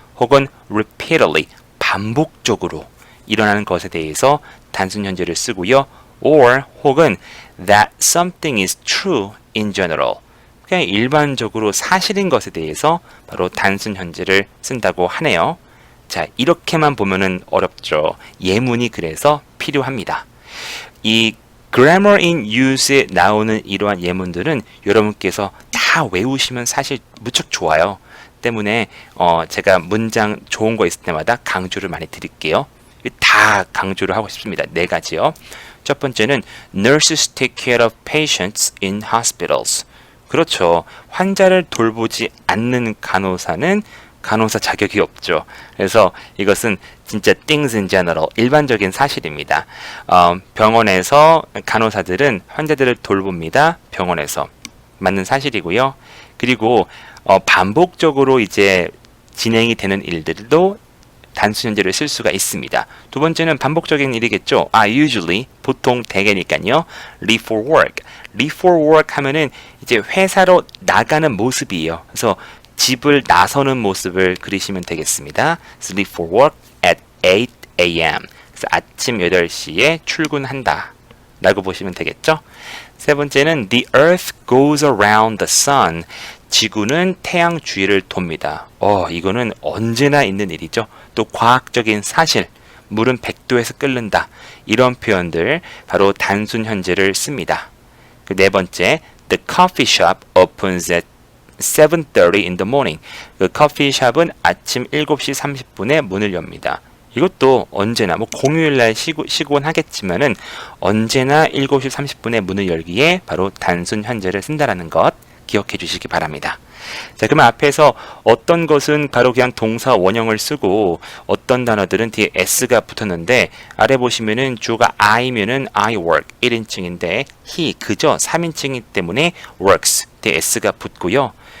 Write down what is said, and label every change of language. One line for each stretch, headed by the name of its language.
Korean: 혹은 repeatedly, 반복적으로 일어나는 것에 대해서 단순 현재를 쓰고요.
English: or
Korean: 혹은
English: that something is true in general.
Korean: 그냥 일반적으로 사실인 것에 대해서 바로 단순 현재를 쓴다고 하네요. 자, 이렇게만 보면은 어렵죠. 예문이 그래서 필요합니다. 이 grammar in use에 나오는 이러한 예문들은 여러분께서 다 외우시면 사실 무척 좋아요. 때문에 제가 문장 좋은 거 있을 때마다 강조를 많이 드릴게요. 다 강조를 하고 싶습니다. 4가지요. 첫 번째는
English: nurses take care of patients in hospitals.
Korean: 그렇죠. 환자를 돌보지 않는 간호사는 간호사 자격이 없죠. 그래서 이것은 진짜 things in general, 일반적인 사실입니다. 병원에서 간호사들은 환자들을 돌봅니다. 병원에서. 맞는 사실이고요. 그리고 반복적으로 이제 진행이 되는 일들도 단순 현재를 쓸 수가 있습니다. 두 번째는 반복적인 일이겠죠. usually, 보통 대개니까요.
English: leave for work.
Korean: leave for work 하면은 이제 회사로 나가는 모습이에요. 그래서 집을 나서는 모습을 그리시면 되겠습니다.
English: leave for work at 8 a.m.
Korean: 그래서 아침 8시에 출근한다. 라고 보시면 되겠죠. 세 번째는
English: the earth goes around the sun.
Korean: 지구는 태양 주위를 돕니다. 이거는 언제나 있는 일이죠. 또 과학적인 사실, 물은 100도에서 끓는다. 이런 표현들 바로 단순 현재를 씁니다. 그 네 번째,
English: the coffee shop opens at 7:30 in the morning.
Korean: 그 커피숍은 아침 7시 30분에 문을 엽니다. 이것도 언제나 공휴일날 쉬곤 하겠지만은 언제나 7시 30분에 문을 열기에 바로 단순 현재를 쓴다라는 것 기억해 주시기 바랍니다. 자, 그러면 앞에서 어떤 것은 바로 그냥 동사 원형을 쓰고 어떤 단어들은 뒤에 s가 붙었는데 아래 보시면은 주어가 I면은 I work 1인칭인데 he 그저 3인칭이기 때문에 works 뒤에 s가 붙고요.